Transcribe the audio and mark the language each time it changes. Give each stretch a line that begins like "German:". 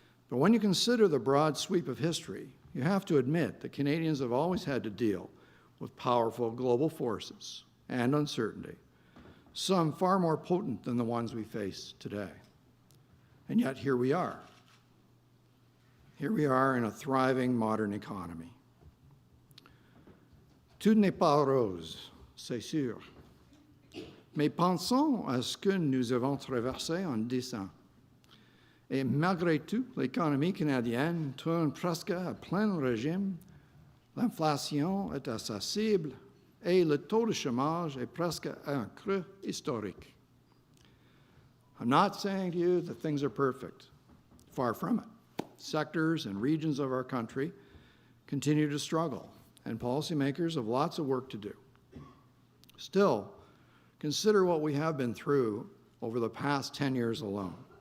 English: But when you consider the broad sweep of history, you have to admit that Canadians have always had to deal with powerful global forces and uncertainty, some far more potent than the ones we face today. And yet here we are. Here we are in a thriving modern economy.
French: Tout n'est pas rose, c'est sûr. Mais pensons à ce que nous avons traversé en 10 ans. Et malgré tout, l'économie canadienne tourne presque à plein régime, l'inflation est à sa cible et le taux de chômage est presque à un creux historique.
English: I'm not saying to you that things are perfect. Far from it. Sectors and regions of our country continue to struggle, and policymakers have lots of work to do. Still, consider what we have been through over the past 10 years alone.